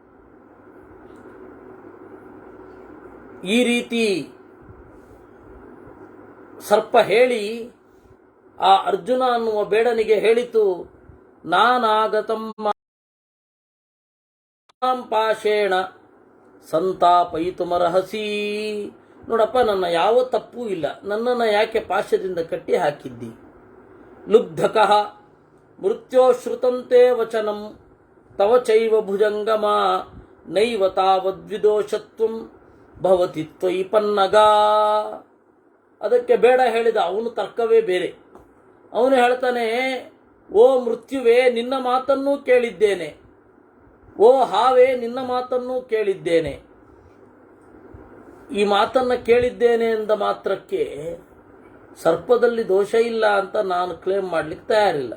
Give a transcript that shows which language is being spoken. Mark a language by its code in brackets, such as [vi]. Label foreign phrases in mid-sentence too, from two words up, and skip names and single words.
[kn] ಈ ರೀತಿ ಸರ್ಪ ಹೇಳಿ ಆ ಅರ್ಜುನ ಅನ್ನುವ ಬೇಡನಿಗೆ ಹೇಳಿತು, [sa] ನಾನಾಗತಂ ಪಾಶೇಣ ಸಂತಾಪಯಿತುಮರ್ಹಸಿ. [kn] ನೋಡಪ್ಪ, ನನ್ನ ಯಾವ ತಪ್ಪೂ ಇಲ್ಲ, ನನ್ನನ್ನು ಯಾಕೆ ಪಾಶದಿಂದ ಕಟ್ಟಿ ಹಾಕಿದ್ದಿ. [sa] ಲುಬ್ಧಕಃ ಮೃತ್ಯೋ ಶ್ರುತಂತೆ ವಚನಂ ತವ ಚೈವ ಭುಜಂಗಮ ನೈವ ತಾವದ್ವಿದೋಷತ್ವಂ ಭವತಿ ತ್ವಯಿ ಪನ್ನಗ. [kn] ಅದಕ್ಕೆ ಬೇಡ ಹೇಳಿದ. ಅವನು ತರ್ಕವೇ ಬೇರೆ. ಅವನು ಹೇಳ್ತಾನೆ, ಓ ಮೃತ್ಯುವೇ, ನಿನ್ನ ಮಾತನ್ನೂ ಕೇಳಿದ್ದೇನೆ. ಓ ಹಾವೇ, ನಿನ್ನ ಮಾತನ್ನೂ ಕೇಳಿದ್ದೇನೆ. ಈ ಮಾತನ್ನು ಕೇಳಿದ್ದೇನೆ ಎಂದ ಮಾತ್ರಕ್ಕೆ ಸರ್ಪದಲ್ಲಿ ದೋಷ ಇಲ್ಲ ಅಂತ ನಾನು ಕ್ಲೇಮ್ ಮಾಡ್ಲಿಕ್ಕೆ ತಯಾರಿಲ್ಲ.